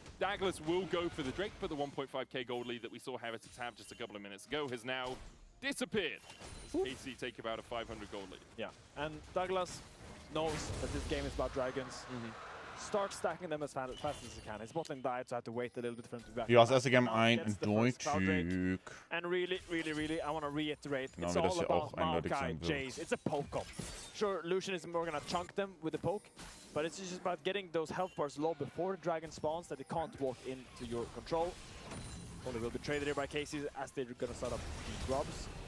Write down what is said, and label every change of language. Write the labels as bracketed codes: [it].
[en] Douglas will go for the Drake, but the 1.5k gold lead that we saw Heretics have just a couple of minutes ago has now disappeared. KC take about a 500 gold lead. Yeah, and Douglas knows that this game is about dragons. Start stacking them as fast as he can. His bot lane died, so I had to wait a little bit for him to be back. [de] Ja, das erste Game ein Durchzug. [en] And really, I want to reiterate, it's all about Maokai, Jace. It's a poke-up. Sure, Lucian is more going to chunk them with the poke, but it's just about getting those health bars low before the dragon spawns that they can't walk into your control. Only will be traded here by KC as they're going to start up the grubs.